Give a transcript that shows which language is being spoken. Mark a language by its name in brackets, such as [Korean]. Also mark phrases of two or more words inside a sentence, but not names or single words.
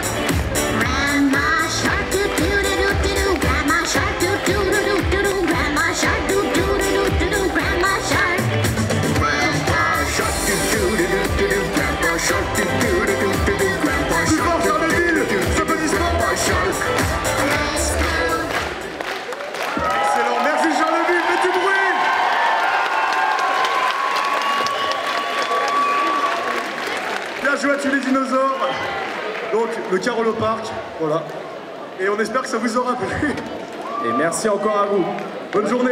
[English] Grandma shark doo doo doo doo doo. Grandma shark doo doo doo doo doo. Grandma shark doo doo doo doo doo. Grandma shark. Grandpa shark, do-do-do-do-do. Grandpa shark, do-do-do-do-do. Grandpa [French] Plus fort, [English] shark, Charleville, do-do-do-do-do. [French] applaudissements. [English] Grandpa shark. Let's go. [French] Excellent, merci Charleville, faites du bruit. Bien joué à tuer les dinosaures. Donc, le Carolo Park, voilà. Et on espère que ça vous aura plu. Et merci encore à vous. Bonne journée.